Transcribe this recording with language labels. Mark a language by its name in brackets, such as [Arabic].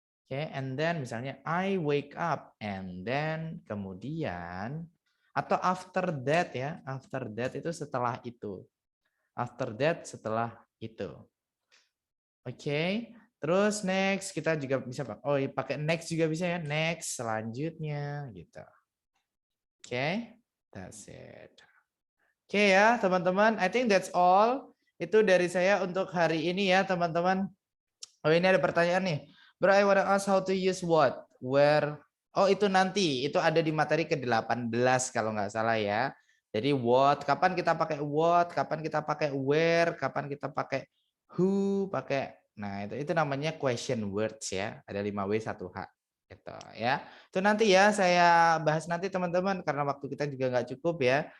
[English] Oke, and then [Indonesian] misalnya [English] I wake up, and then [Indonesian] kemudian, atau [English] after that ya, after that [Indonesian] itu setelah itu. [English] After that [Indonesian] setelah itu. Oke, terus next kita juga bisa pakai next juga bisa ya, next selanjutnya gitu. [English] Oke, that's it. [Indonesian] Oke ya teman-teman, [English] I think that's all. [Indonesian] Itu dari saya untuk hari ini ya teman-teman. Oh ini ada pertanyaan nih. [English] Bro, I wanna ask how to use what, where. [Indonesian] Oh itu nanti, itu ada di materi ke-18 kalau nggak salah ya. Jadi what, kapan kita pakai what, kapan kita pakai where, kapan kita pakai who, pakai. Nah itu namanya question words ya. Ada 5W 1H. Gitu ya. Itu nanti ya saya bahas nanti teman-teman karena waktu kita juga nggak cukup ya.